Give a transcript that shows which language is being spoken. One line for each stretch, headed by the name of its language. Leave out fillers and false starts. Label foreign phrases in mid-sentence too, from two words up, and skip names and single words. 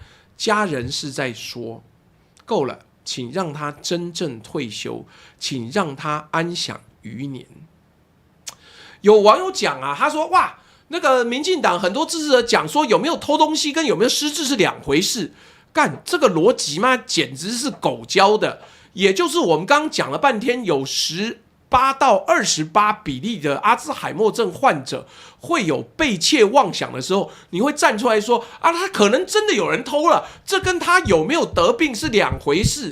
Chinese: 家人是在說，夠了，請讓他真正退休，請讓他安享餘年。有網友講啊，他說哇，那個民進黨很多支持者講說，有沒有偷東西跟有沒有失智是兩回事。幹，這個邏輯嘛，簡直是狗教的。也就是我們剛剛講了半天，有18到28比例的阿茲海默症患者會有被竊妄想的時候，你會站出來說啊，他可能真的有人偷了，這跟他有沒有得病是兩回事。